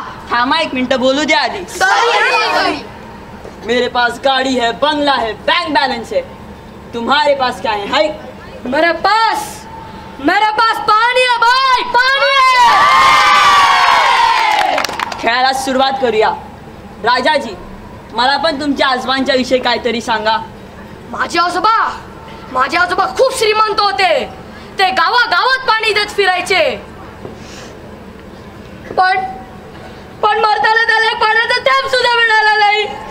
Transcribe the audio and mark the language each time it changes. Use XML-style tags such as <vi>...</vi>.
<mr>थांबा एक मिनिट बोलू द्या आधी.</mr> <hi>मेरे पास गाड़ी है, बंगला है, बैंक बैलेंस है. तुम्हारे पास क्या है? हाय. मेरे पास पानी है भाई, पानी है.</hi> <mr>खेळाला सुरुवात करूया. राजाजी, मला पण तुमच्या आजोबांच्या विषयी काहीतरी सांगा. माझे आजोबा खूप श्रीमंत होते. ते गावागावात पाणी देत फिरायचे. पण मरताना त्याला एक पाण्याचा थेंब सुद्धा मिळाला नाही.</mr>